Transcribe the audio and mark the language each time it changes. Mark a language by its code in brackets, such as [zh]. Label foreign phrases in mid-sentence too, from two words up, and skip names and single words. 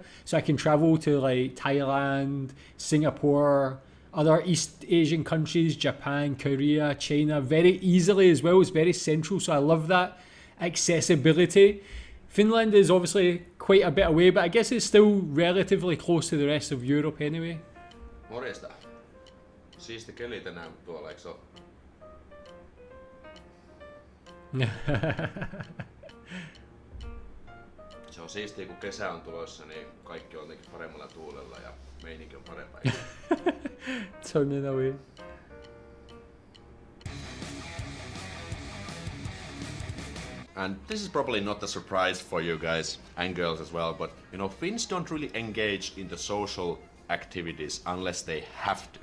[en] So I can travel to like Thailand, Singapore, other East Asian countries, Japan, Korea, China, very easily as well. It's very central. So I love that accessibility. Finland is obviously quite a bit away, but I guess it's still relatively close to the rest of Europe anyway. [fi] Morjesta. Siisti keli tänään tuolla, eikö se ole? Se on siistiä, kun kesä on tulossa, niin kaikki on jotenkin paremmalla tuulella ja meininki on parempaa. [en] Turning away. And this is probably not a surprise for you guys and girls as well, but you know, Finns don't really engage in the social activities unless they have to.